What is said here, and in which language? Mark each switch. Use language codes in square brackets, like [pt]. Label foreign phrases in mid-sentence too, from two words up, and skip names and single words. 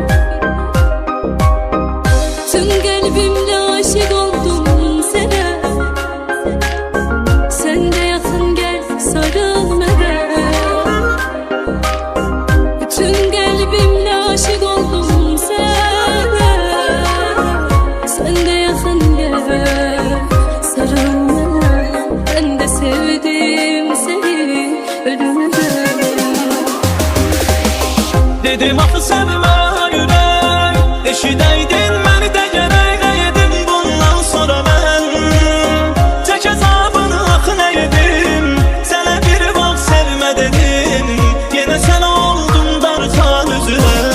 [az] Tüm qəlbimlə aşiq oldum sənə, sən də yaxın gəl sarıl mənə. Tüm qəlbimlə aşiq oldum sənə, sən də yaxın gəl sarıl mənə. [tr] Ben de sevdim seni ölümüne. [az] Dedim axı sevmə ürək, eşidəydin məni də gərək. Nə yedim bundan sonra mən, çək əzabını axı nə yedim. Sənə bir vaxt sevmə dedim, yenə sən oldun darxan üzünə.